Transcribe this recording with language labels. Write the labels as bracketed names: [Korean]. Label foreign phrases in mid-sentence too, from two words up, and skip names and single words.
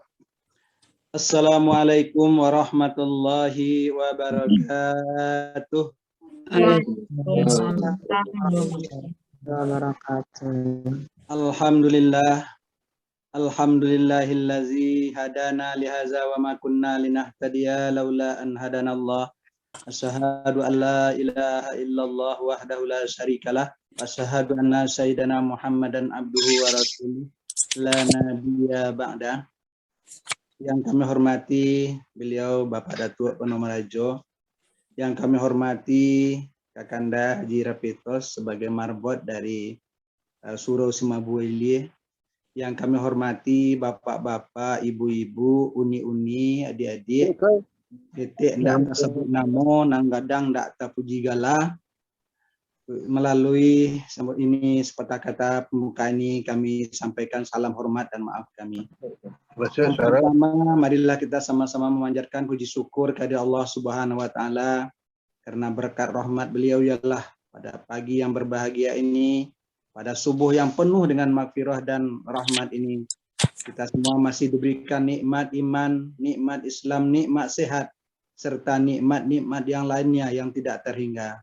[Arabic] السلام عليكم ورحمة الله وبركاته. Alhamdulillah. الحمد لله الذي هدانا لهذا وما كنا لنهتدي لولا أن هدانا الله. أشهد أن لا إله إلا الله وحده لا شريك له. أشهد أن سيدنا محمدا عبده ورسوله لا نبي بعد. [Indonesian] Yang kami hormati beliau Bapak Datuk Penomarajo, yang kami hormati Kakanda Haji Rapitos sebagai marbot dari Surau Simabuili, yang kami hormati bapak-bapak, ibu-ibu, uni-uni, [Minangkabau] adik-adik, titik ndak tersebut namo, nang gadang ndak terpuji galah. Melalui sambut ini sepatah kata pembuka ini kami sampaikan salam hormat dan maaf kami. Yang pertama, marilah kita sama-sama memanjatkan puji syukur kepada Allah [Arabic] سبحانه وتعالى [Minangkabau] karena berkat rahmat beliau ialah pada pagi yang berbahagia ini, pada subuh yang penuh dengan maghfirah dan rahmat ini, kita semua masih diberikan nikmat iman, nikmat Islam, nikmat sehat, serta nikmat-nikmat yang lainnya yang tidak terhingga.